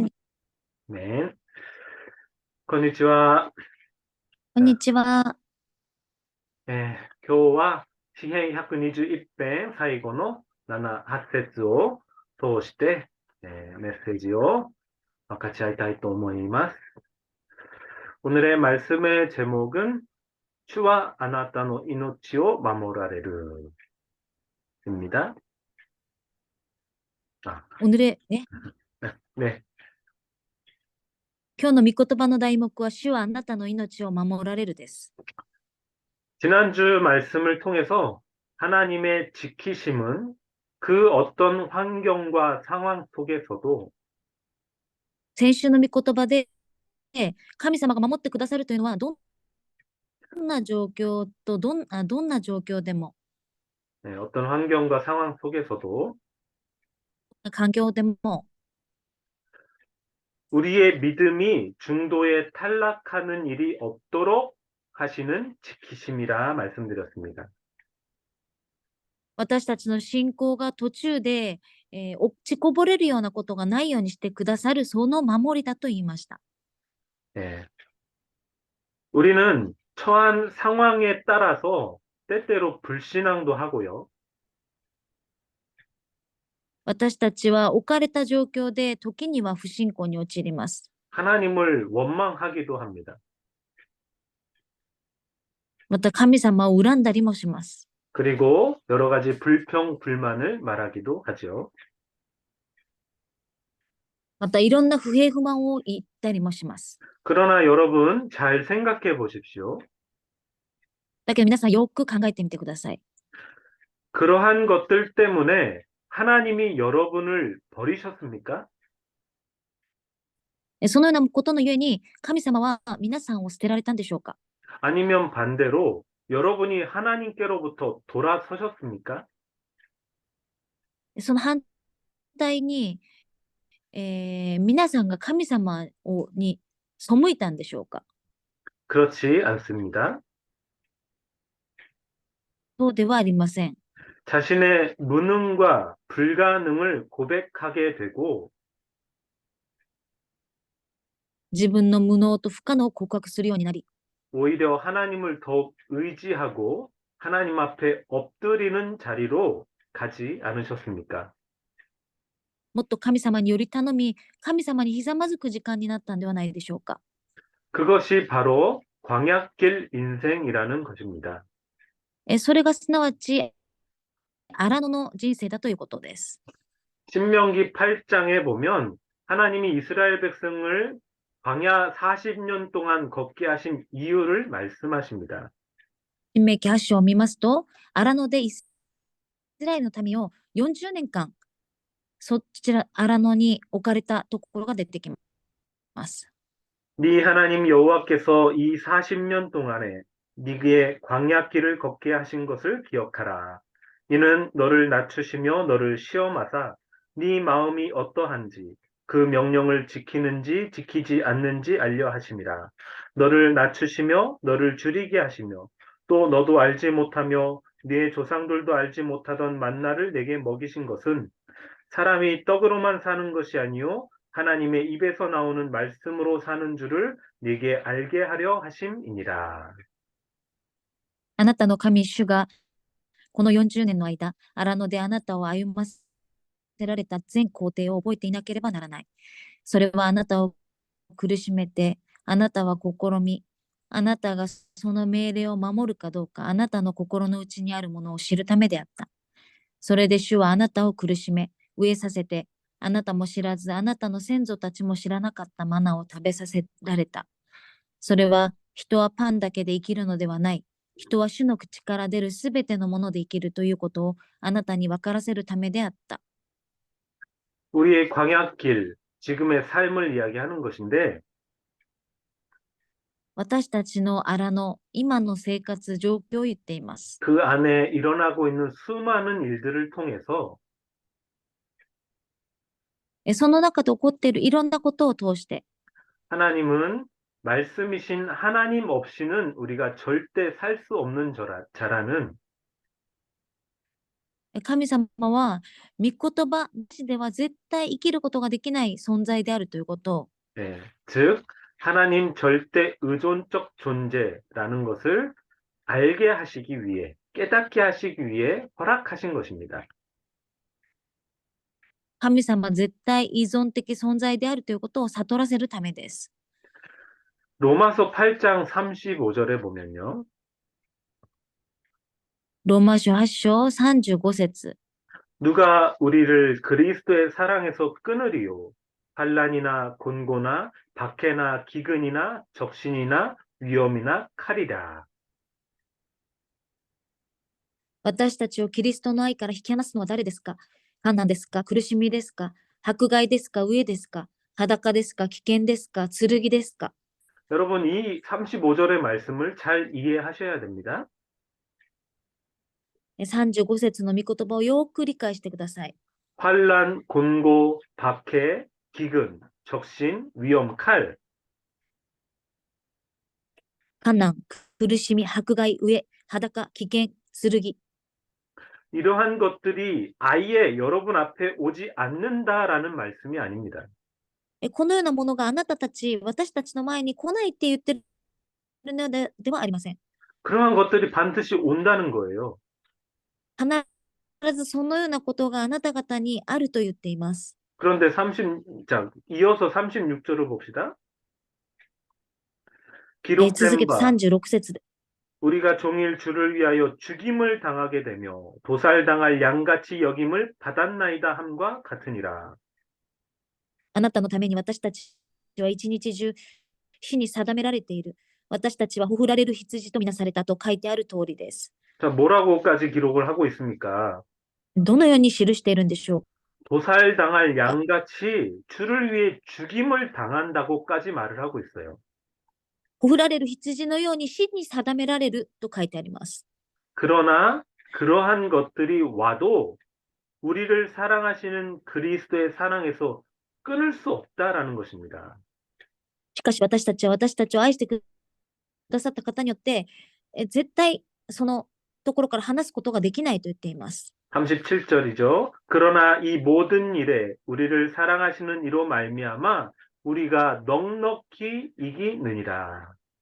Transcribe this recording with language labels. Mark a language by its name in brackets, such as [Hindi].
[Japanese] ン。メン。こんにちは。こんにちは。今日は詩編121編最後の7、8節を通して、メッセージを分かち合いたいと思います。 [Korean] 오늘의 말씀의 제목은 [Japanese] 주와 아나타노 이노치오 마모라레르 [Korean] 입니다. 아, 오늘의, 네. [Japanese] 今日の御言葉の題目は、主はあなたの命を守られるです。 [Korean] 지난주 말씀을 통해서 하나님의 지키심은 그 어떤 환경과 상황 속에서도 [Japanese] 先週の御言葉で、神様が守ってくださるというのは、どんな状況とどんな状況でも、 [Korean] 어떤 환경과 상황 속에서도 [Japanese] 環境でも、 [Korean] 우리의 믿음이 중도에 탈락하는 일이 없도록 하시는 지키심이라 말씀드렸습니다. [Japanese] 私たちの信仰が途中で、落ちこぼれるようなことがないようにしてくださる、その守りだと言いました。 [Korean] 예. 우리는 처한 상황에 따라서 때때로 불신앙도 하고요. [Japanese] 私たちは置かれた状況で、時には不信仰に陥ります。 [Korean] 하나님을 원망하기도 합니다. [Japanese] また神様を恨んだりもします。 [Korean] 그리고 여러 가지 불평, 불만을 말하기도 하죠. [Japanese] またいろんな不平不満を言ったりもします。 [Korean] 그러나 여러분 잘 생각해 보십시오. [Japanese] だけど皆さんよく考えてみてください。 [Korean] 그러한 것들 때문에 하나님이 여러분을 버리셨습니까? [Japanese] そのようなことのゆえに神様は皆さんを捨てられたんでしょうか。 [Korean] 아니면 반대로 여러분이 하나님께로부터 돌아서셨습니까? [Japanese] その反対に、皆さんが神様に背いたんでしょうか。 [Korean] 그렇지 않습니다. [Japanese] そうではありません。 [Korean] 자신의 무능과 불가능을 고백하게 되고 [Japanese] 自分の無能と不可能を告白するようになり、 [Korean] 오히려 하나님을 더욱 의지하고 하나님 앞에 엎드리는 자리로 가지 않으셨습니까? [Japanese] もっと神様により頼み、神様にひざまずく時間になったんではないでしょうか。 [Korean] 그것이 바로 광야길 인생이라는 것입니다. [Japanese] それがすなわち荒野の人生だということです。 [Korean] 신명기 8장에 보면 하나님이 이스라엘 백성을 광야 40년 동안 걷게 하신 이유를 말씀하십니다. [Japanese] 新明記8章を見ますと、荒野でイスラエルの民を40年間、そちら荒野に置かれたところが出てきます。 [Korean] 네 하나님 여호와께서 이 40년 동안에 네게 광야길을 걷게 하신 것을 기억하라. 이는 너를 낮추시며 너를 시험하사 네 마음이 어떠한지 그 명령을 지키는지 지키지 않는지 알려 하심이라. 너를 낮추시며 너를 줄이게 하시며 또 너도 알지 못하며 네 조상들도 알지 못하던 만나를 내게 먹이신 것은 사람이 떡으로만 사는 것이 아니요 하나님의 입에서 나오는 말씀으로 사는 줄을 네게 알게 하려 하심이니라. [Japanese] あなたの神主がこの40年の間、荒野であなたを歩ませられた全工程を覚えていなければならない。それはあなたを苦しめて、あなたは試み、あなたがその命令を守るかどうか、あなたの心の内にあるものを知るためであった。それで主はあなたを苦しめ、飢えさせて、あなたも知らず、あなたの先祖たちも知らなかったマナを食べさせられた。それは人はパンだけで生きるのではない。人は主の口から出るすべてのもので生きるということをあなたに分からせるためであった。 [Korean] 우리의 광야길, 지금의 삶을 이야기하는 것인데, [Japanese] 私たちの荒の今の生活状況を言っています。 [Korean] 그 안에 일어나고 있는 수많은 일들을 통해서 [Japanese] その中で起こっているいろんなことを通して、 [Korean] 하나님은 말씀이신 하나님 없이는 우리가 절대 살 수 없는 자라는 [Japanese] 神様は御言葉なしでは絶対生きることができない存在であるということを、 [Korean] 예, 즉 하나님 절대 의존적 존재라는 것을 알게 하시기 위해 깨닫게 하시기 위해 허락하신 것입니다. [Japanese] 神様絶対依存的存在であるということを悟らせるためです。 [Korean] 로마서 8장 35절에 보면요. [Japanese] ローマ書8章35節 [Korean] 누가 우리를 그리스도의 사랑에서 끊으리요. 환난이나 곤고나 박해나 기근이나 적신이나 위험이나 칼이라. [Japanese] 私たちをキリストの愛から引き離すのは誰ですか？患難ですか？苦しみですか？迫害ですか？飢えですか？裸ですか？危険ですか？剣ですか？ [Korean] 여러분 이 35절의 말씀을 잘 이해하셔야 됩니다. [Japanese] 35節の御言葉をよく理解してください。 [Korean] 환난, 곤고, 박해, 기근, 적신, 위험, 칼. [Japanese] 患難、苦しみ、迫害、飢え、裸、危険、剣。 [Korean] 이러한 것들이 아예 여러분 앞에 오지 않는다라는 말씀이 아닙니다. [Japanese] このようなものがあなたたち、私たちの前に来ないって言ってるのではありません。 [Korean] 그러한 것들이 반드시 온다는 거예요. [Japanese] 必ずそのようなことがあなた方にあると言っています。 [Korean] 그런데 자, 이어서 36절을 봅시다. [Japanese] 続 [Korean] 기록된 [Japanese] けて [Korean] 바 [Japanese] 36節で [Korean] 우리가 종일 주를 위하여 죽임을 당하게 되며 도살당할 양같이 여김을 받았나이다 함과 같으니라. [Japanese] あなたのために私たちは一日中死に定められている。私たちはほふられる羊とみなされたと書いてある通りです。 [Korean] 자, 뭐라고까지 기록을 하고 있습니까? [Japanese] どのように記しているんでしょう [Korean] 도살당할 [Japanese] か？ [Korean] 양같이 주를 위해 죽임을 당한다고까지 말을 하고 있어요. [Japanese] ほふられる羊のように死に定められると書いてあります。 [Korean] 그러나 그러한 것들이 와도 우리를 사랑하시는 그리스도의 사랑에서 끊을 수 없다라는 것입니다. [Japanese] しかし私たちは私たちを愛してくださった方によって、絶対そのところから離すことができないと言っています。 [Korean] 37절이죠. 그러나 이 모든 일에 우리를 사랑하시는 이로 말미암아 우리가 넉넉히 이기느니라.